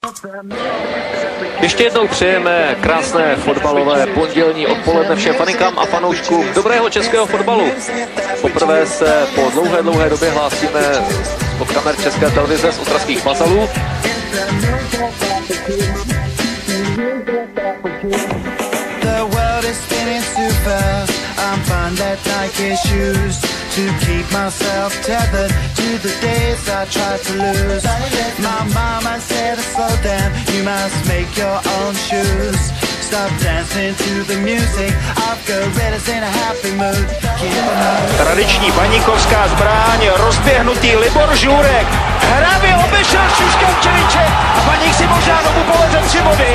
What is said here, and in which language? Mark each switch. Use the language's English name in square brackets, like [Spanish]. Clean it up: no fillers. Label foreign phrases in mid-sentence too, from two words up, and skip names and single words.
[Czech] Ještě jednou přejeme krásné fotbalové pondělní odpoledne všem faninkám a fanouškům dobrého českého fotbalu. Poprvé se po dlouhé době hlásíme od kamer České televize z Ostravských Mazalů. [English] To keep myself tethered to the days I tried to lose. My mama said, slow down, you must make your own shoes. Stop dancing to the music, I've got gorillas in a happy mood. [Czech] Tradiční baníkovská zbraň, rozběhnutý Libor Žurek. Hravě obešel Šuškavčeviče a Baník si možná znovu poveze 3 body.